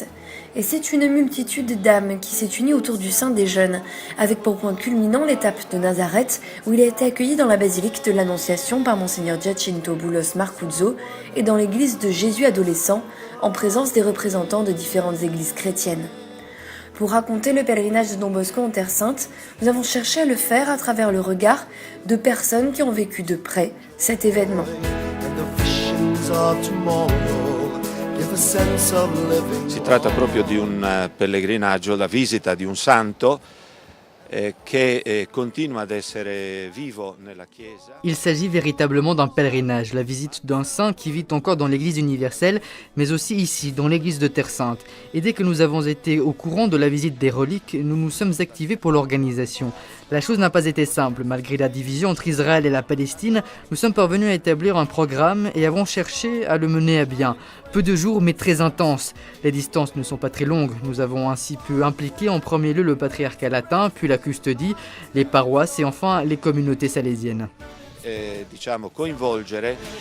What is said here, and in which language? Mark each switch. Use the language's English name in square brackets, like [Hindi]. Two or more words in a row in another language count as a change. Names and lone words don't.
[French] Et c'est une multitude d'âmes qui s'est unie autour du Saint des Jeunes, avec pour point culminant l'étape de Nazareth, où il a été accueilli dans la basilique de l'Annonciation par Monseigneur Giacinto Boulos Marcuzzo et dans l'église de Jésus adolescent, en présence des représentants de différentes églises chrétiennes. Pour raconter le pèlerinage de Don Bosco en Terre Sainte, nous avons cherché à le faire à travers le regard de personnes qui ont vécu de près cet événement. [Italian] Si tratta proprio di un pellegrinaggio, la visita di un santo che continua ad essere vivo nella Chiesa. [French] Il s'agit véritablement d'un pèlerinage, la visite d'un saint qui vit encore dans l'Église universelle, mais aussi ici, dans l'Église de Terre Sainte. Et dès que nous avons été au courant de la visite des reliques, nous nous sommes activés pour l'organisation. La chose n'a pas été simple. Malgré la division entre Israël et la Palestine, nous sommes parvenus à établir un programme et avons cherché à le mener à bien. Peu de jours, mais très intenses. Les distances ne sont pas très longues. Nous avons ainsi pu impliquer en premier lieu le patriarcat latin, puis la custodie, les paroisses et enfin les communautés salésiennes. [Italian] Diciamo coinvolgere